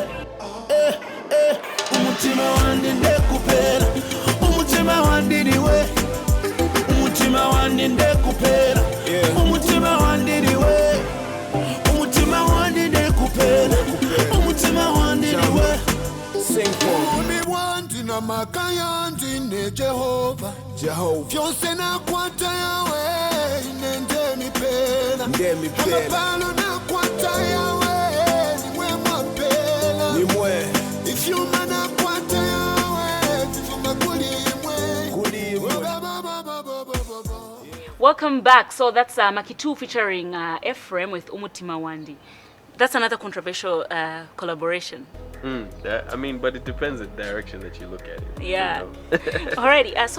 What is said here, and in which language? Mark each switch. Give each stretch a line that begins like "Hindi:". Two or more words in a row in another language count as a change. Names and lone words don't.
Bemba: umutima wandi ndekupela umutima wandi niwe umutima wandi ndekupela umutima wandi niwe umutima wandi ndekupela umutima wandi niwe
English: Sing for me.
Bemba: Umi wandi na makaya ndine Jehova Fyose na kwata yawe nende mipela Amapalo na kwata yawe nimwe mwapela Nimwe. Ifyuma na kwata yawe tifuma kuli imwe
English: Welcome back. So that's Makitu featuring Ephraim with Umutima Wandi. That's another controversial collaboration. I mean, but it depends the direction that you look at it. Yeah. You know? Alrighty. So